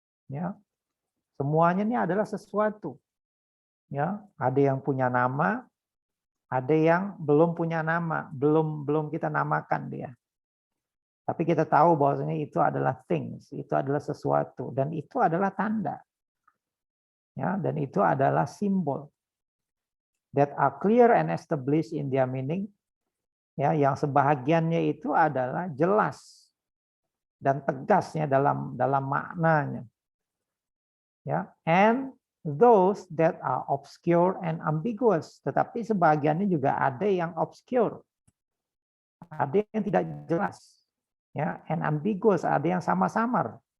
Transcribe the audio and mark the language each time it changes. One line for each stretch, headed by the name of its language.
Indonesian: Ya, semuanya ini adalah sesuatu. Ya, ada yang punya nama, ada yang belum punya nama, belum kita namakan dia. Tapi kita tahu bahwasanya itu adalah things, itu adalah sesuatu, dan itu adalah tanda. Ya, dan itu adalah simbol
English: that are clear and established in their meaning.
Indonesian: Ya, yang sebahagiannya itu adalah jelas dan tegasnya dalam maknanya. Ya,
English: and those that are obscure and ambiguous,
Indonesian: tetapi sebahagiannya juga ada yang obscure, ada yang tidak jelas, ya,
English: and ambiguous,
Indonesian: ada yang samar-samar.